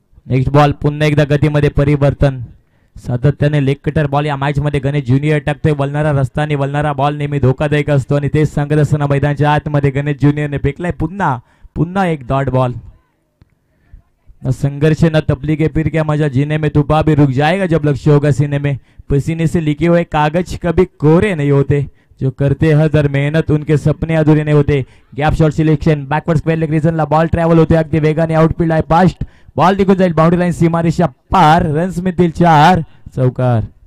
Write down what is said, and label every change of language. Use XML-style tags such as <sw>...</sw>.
<mr>Next ball पुन्हा एकदा गतीमध्ये परिवर्तन. सातत्याने लेग कटर बॉल या मॅच मध्ये गणेश ज्युनियर टाकतोय. वळणारा रस्ता आणि वळणारा बॉल नेहमी धोकादायक असतो आणि तेच सांगत असताना मैदानाच्या आतमध्ये गणेश ज्युनियरने फेकलाय पुन्हा एक डॉट बॉल.</mr> <hi>न संघर्ष न तबलीगे फिर क्या मजा जीने में, तूफा भी रुक जाएगा जब लक्ष्य होगा सीने में, पसीने से लिखे हुए कागज कभी कोरे नहीं होते, जो करते हर मेहनत उनके सपने अधूरे नहीं होते.</hi> <mr>Gap shot selection backward square leg रीजनला ball travel होते अगदी वेगाने. आउटफील्ड आहे फास्ट. बॉल निघून जाईल बाउंड्री लाईन सीमारेषा पार. रन्स मिळतील 4. चौकार.</mr>